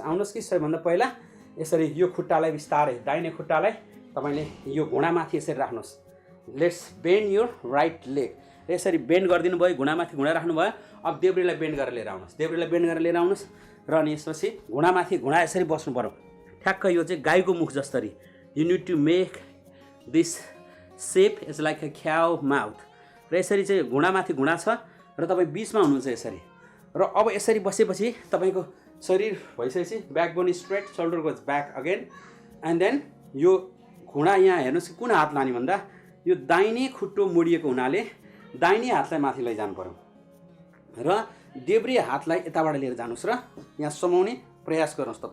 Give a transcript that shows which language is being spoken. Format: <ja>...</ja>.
<ne>आउनुहोस् कि सबैभन्दा पहिला यसरी यो खुट्टालाई बिस्तारै दाहिने खुट्टालाई तपाईँले यो घुँडामाथि यसरी राख्नुहोस्।</ne> <en>Let's bend your right leg.</en> <ne>यसरी बेन्ड गरिदिनु भयो, घुँडामाथि घुँडा राख्नुभयो। अब देब्रेलाई बेन्ड गरेर लिएर आउनुहोस्, देब्रेलाई बेन्ड गरेर लिएर आउनुहोस् र अनि यसपछि घुँडामाथि घुँडा यसरी बस्नु पर्यो। ठ्याक्क यो चाहिँ गाईको मुख जस्तरी।</ne> <en>You need to make this shape is like a cow mouth.</en> <ne>र यसरी चाहिँ घुँडामाथि घुँडा छ र तपाईँ बिचमा हुनुहुन्छ यसरी। र अब यसरी बसेपछि तपाईँको शरीर भइसकेपछि</ne> <en>backbone straight, shoulder goes back again, and then</en> <ne>यो घुँडा यहाँ हेर्नुहोस् कुन हात लाने भन्दा यो दाहिने खुट्टो मोडिएको हुनाले दाहिने हातलाई माथि लैजानु पर्यो र देब्रे हातलाई यताबाट लिएर जानुहोस् र यहाँ समाउने प्रयास गर्नुहोस्।</ne>